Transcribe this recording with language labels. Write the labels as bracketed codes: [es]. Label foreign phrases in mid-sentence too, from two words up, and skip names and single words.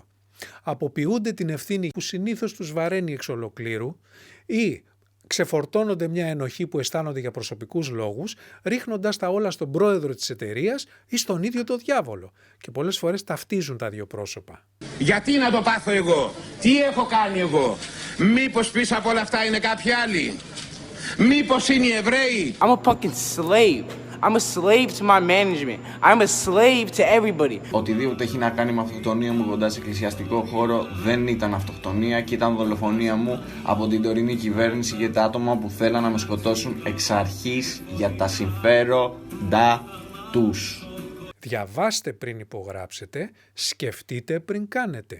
[el] Αποποιούνται την ευθύνη που συνήθως τους βαραίνει εξ ολοκλήρου ή ξεφορτώνονται μια ενοχή που αισθάνονται για προσωπικούς λόγους, ρίχνοντας τα όλα στον πρόεδρο της εταιρείας ή στον ίδιο το διάβολο. Και πολλές φορές ταυτίζουν τα δύο πρόσωπα. Γιατί να το πάθω εγώ? Τι έχω κάνει εγώ? Μήπως πίσω από όλα αυτά είναι κάποιοι άλλοι? Μήπως είναι οι Εβραίοι? [en] I'm a fucking slave. I'm a slave to my management. I'm a slave to everybody. [el] Οτιδήποτε έχει να κάνει με αυτοκτονία μου κοντά σε εκκλησιαστικό χώρο δεν ήταν αυτοκτονία και ήταν δολοφονία μου από την τωρινή κυβέρνηση για τα άτομα που θέλαν να με σκοτώσουν εξ αρχής για τα συμφέροντα τους. Διαβάστε πριν υπογράψετε, σκεφτείτε πριν κάνετε.